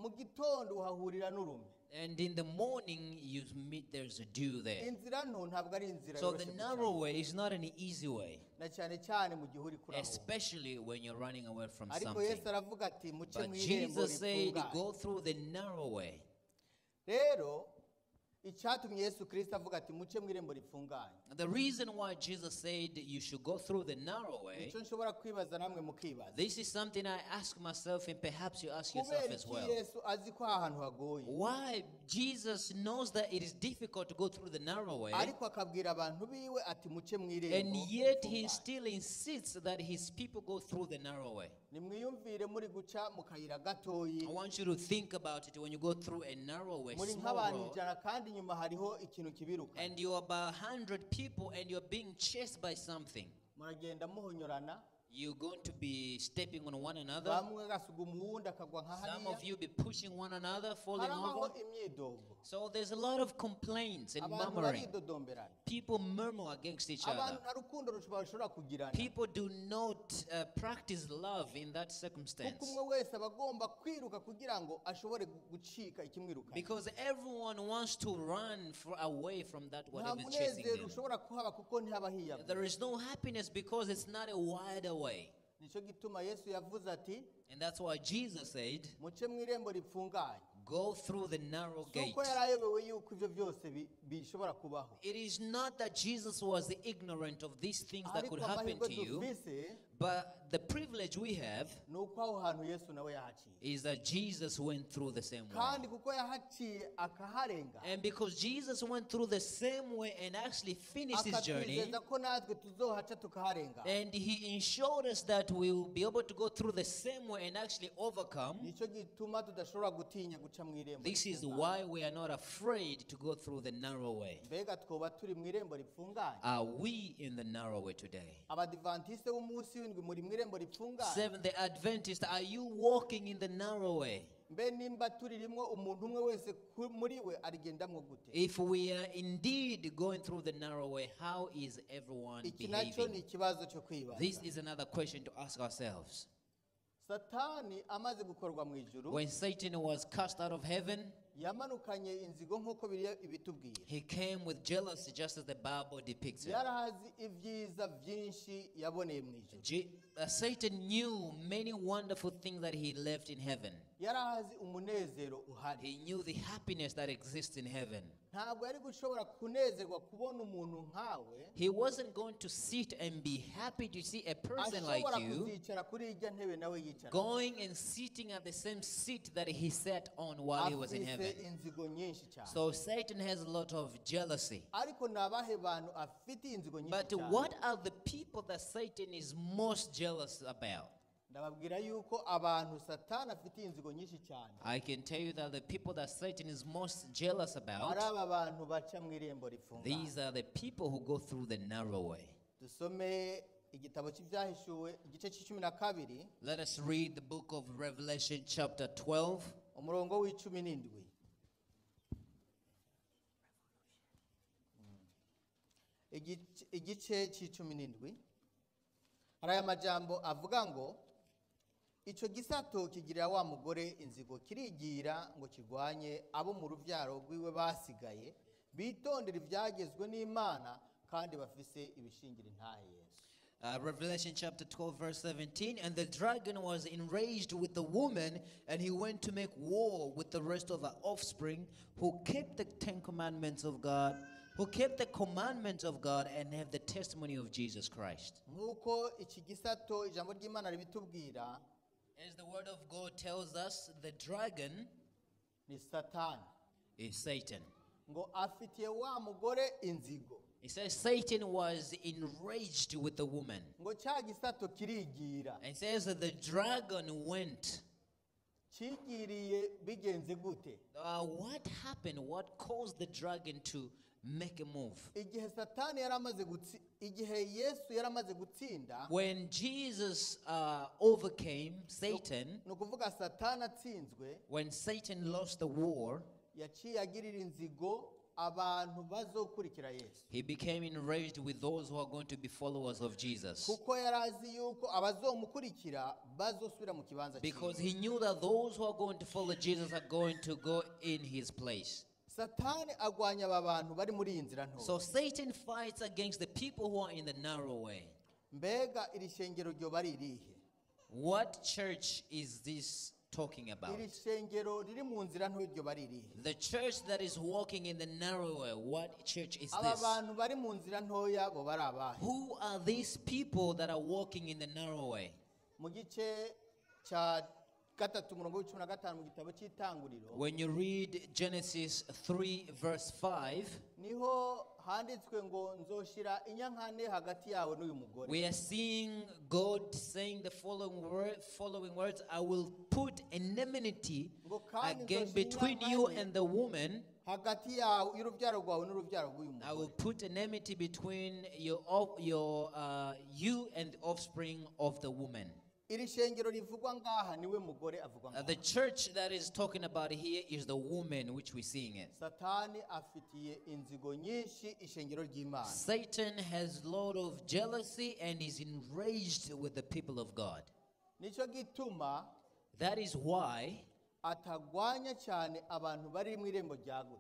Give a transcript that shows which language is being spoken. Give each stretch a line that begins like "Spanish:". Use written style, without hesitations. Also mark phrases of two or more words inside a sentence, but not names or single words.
English: And in the morning you meet there's a dew there. So the narrow way is not an easy way, especially when you're running away from something. But Jesus said go through the narrow way.
Rundi: icyatumye Yesu Kristo avuga ati muce mw'irembo rifunganye.
English: The reason why Jesus said you should go through the narrow way,
Rundi: Icyo nshobora kwibaza namwe mukibaza.
English: this is something I ask myself and perhaps you ask yourself
Rundi: Kubera
English: as
Rundi: iki
English: well.
Rundi: Yesu azi ko ahantu hagoye.
English: Why Jesus knows that it is difficult to go through the narrow way,
Rundi: Ariko akabwira abantu biwe ati muce
English: and
Rundi: mw'irembo.
English: yet he still insists that his people go through the narrow way.
Rundi: Nimwiyumvire muri guca mu kayira gatoyi.
English: I want you to think about it when you go through a narrow way,
Rundi: Muri
English: small
Rundi: nk'abantu
English: road,
Rundi: ijana kandi inyuma hariho ikintu kibiruka.
English: and you're about 100 people and you're being chased by something.
Rundi: Muragenda muhonyorana.
English: You're going to be stepping on one another.
Rundi: Bamwe gasuguma uwundi akagwa nka
English: Some
Rundi: hariya.
English: of you be pushing one another, falling
Rundi: Harabaho
English: over.
Rundi: imyidogo.
English: So there's a lot of complaints and
Rundi: Abantu
English: murmuring.
Rundi: baridodomberana.
English: People murmur against each other.
Rundi: Abantu nta rukundo bashobora kugirana.
English: People do not practice love in that
Rundi: Kuko
English: circumstance.
Rundi: umwe wese aba agomba kwiruka kugira ngo ashobore gucika ikimwiruka.
English: Because everyone wants to run away from that
Rundi: Nta
English: whatever is chasing
Rundi: munezero
English: them.
Rundi: ushobora kuhaba kuko ntihaba hiyabwa.
English: There is no happiness because it's not a wider way.
Rundi: Nicyo gituma Yesu yavuze ati
English: And that's why Jesus said,
Rundi: muce mw'irembo rifunganye.
English: go through the narrow gate.
Rundi: Kuko yari ayobewe yuko ibyo byose bishobora kubaho.
English: It is not that Jesus was ignorant of these things that could
Rundi: Ariko
English: happen
Rundi: amahirwe
English: to you,
Rundi: dufise
English: but the privilege we have
Rundi: ni uko aho hantu Yesu nawe yahaciye.
English: is that Jesus went through the same way.
Rundi: Kandi kuko yahaciye akaharenga.
English: And because Jesus went through the same way and actually finished his journey,
Rundi: Akatwizeza ko natwe tuzohaca tukaharenga.
English: and he ensured us that we will be able to go through the same way and actually overcome,
Rundi: Nicyo gituma tudashobora gutinya guca mw'irembo.
English: this is
Rundi: rifunganye.
English: why we are not afraid to go through the narrow way.
Rundi: Mbega twoba turi mw'irembo rifunganye.
English: Are we in the narrow way today?
Rundi: Abadivantiste b'umunsi w'indwi muri mw'irembo rifunganye.
English: Seventh-day Adventist, are you walking in the narrow way?
Rundi: Mbe nimba turirimwo umuntu umwe wese muri we arigendamwo gute?
English: If we are indeed going through the narrow way, how is everyone
Rundi: Iki nacyo ni
English: behaving?
Rundi: ikibazo cyo kwibaza.
English: This is another question to ask ourselves.
Rundi: Satani amaze gukorwa mu ijuru
English: When Satan was cast out of heaven,
Rundi: yamanukanye inzigo nk'uko Bibiliya ibitubwira.
English: he came with jealousy, just as the Bible depicts it.
Rundi: Yarahazi ibyiza byinshi yaboneye mu ijuru.
English: Satan knew many wonderful things that he left in heaven.
Rundi: Yarahazi umunezero uhari.
English: He knew the happiness that exists in heaven.
Rundi: Ntabwo yari gushobora kunezerwa kubona umuntu nkawe
English: He wasn't going to sit and be happy to see a person like
Rundi: ashobora
English: you
Rundi: kuzicara kuri ijya ntebe nawe yicara.
English: going and sitting at the same seat that he sat on while he was in heaven.
Rundi: Afise inzigo nyinshi cyane.
English: So Satan has a lot of jealousy.
Rundi: Ariko ni abahe bantu afite inzigo nyinshi
English: But
Rundi: cyane?
English: what are the people that Satan is most jealous about?
Rundi: Ndababwira yuko abantu Satani afite inzigo nyinshi cyane.
English: I can tell you that the people that Satan is most jealous
Rundi: Ari
English: about,
Rundi: aba bantu baca mu irembo rifunganye.
English: these are the people who go through the narrow way.
Rundi: Dusome igitabo cy'ibyahishuwe igice c'12
English: Let us read the book of Revelation chapter 12.
Rundi: umurongo w'17. Igice c'17 hari aya majambo avuga ngo icyo gisato kigirira wa mugore inzigo kirigira ngo kirwanye abo mu rubyaro rwiwe basigaye bitondera ibyagezwe n'Imana kandi bafise ibishingira intahe Yesu.
English: Revelation chapter 12 verse 17, and the dragon was enraged with the woman, and he went to make war with the rest of her offspring who kept the 10 commandments of God, who kept the commandments of God and have the testimony of Jesus Christ.
Rundi: Nk'uko iki gisato ijambo ry'Imana ribitubwira,
English: As the word of God tells us, the dragon
Rundi: ni Satani
English: is Satan.
Rundi: ngo afitiye wa mugore inzigo.
English: It says Satan was enraged with the woman.
Rundi: Ngo cya gisato kirigira.
English: And it says that the dragon went.
Rundi: Kigiriye bigenze gute?
English: What happened? What caused the dragon to make a move?
Rundi: Igihe Satani yaramaze igihe Yesu yaramaze gutsinda,
English: When Jesus overcame Satan,
Rundi: no kuvuga Satani atsinzwe,
English: when Satan lost the war,
Rundi: yaciye agirira inzigo abantu bazokurikira Yesu.
English: he became enraged with those who are going to be followers of Jesus.
Rundi: Kuko yarazi yuko abazomukurikira bazosubira mu kibanza
English: Because
Rundi: cyiwe.
English: he knew that those who are going to follow Jesus are going to go in his place.
Rundi: Satani agwanya aba bantu bari muri iyi nzira nto.
English: So Satan fights against the people who are in the narrow way.
Rundi: Mbega iri shengero ryo bari irihe?
English: What church is this talking about.
Rundi: iri shengero riri mu nzira nto iryo baririhe
English: The church that is walking in the narrow way, what church is
Rundi: aba
English: this?
Rundi: bantu bari mu nzira ntoya bo bari abahe
English: Who are these people that are walking in the narrow way?
Rundi: mu gice cya gatatu umurongo w'icumi na gatanu mu gitabo cy'itanguriro
English: When you read Genesis 3 verse 5,
Rundi: niho handitswe ngo nzoshira inyankane hagati yawe n'uyu mugore
English: we are seeing God saying the following words, I will put enmity
Rundi: ngo kandi
English: again
Rundi: nzoshira
English: between you
Rundi: inyankane
English: and the woman.
Rundi: hagati yawe y'urubyaro rwawe n'urubyaro rw'uyu
English: I will
Rundi: mugore
English: put enmity between you and the offspring of the woman.
Rundi: iri shengero rivugwa ngaha niwe mugore avugwa
English: The
Rundi: ngaha
English: church that is talking about here is the woman which we're seeing it.
Rundi: satani afitiye inzigo nyinshi ishengero ry'imana
English: Satan has a lot of jealousy and is enraged with the people of God.
Rundi: nicyo gituma
English: That is why
Rundi: atagwanya cyane abantu bari mu irembo ryagutse